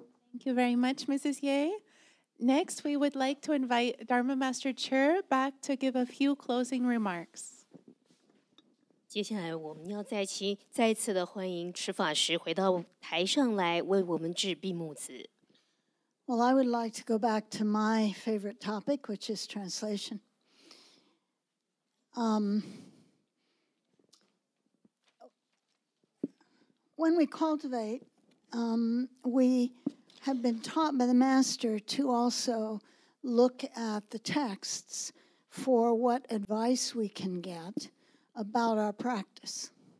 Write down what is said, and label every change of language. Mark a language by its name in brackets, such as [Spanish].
[English] Thank you very much, Mrs. Ye. Next, we would like to invite Dharma Master Chih back to give a few closing remarks. [Chinese] 接下来我们要再次的欢迎持法师回到台上来为我们致闭幕词。 [English] Well, I would like to go back to my favorite topic, which is translation. When we cultivate, we have been taught by the Master to also look at the texts for what advice we can get about our practice.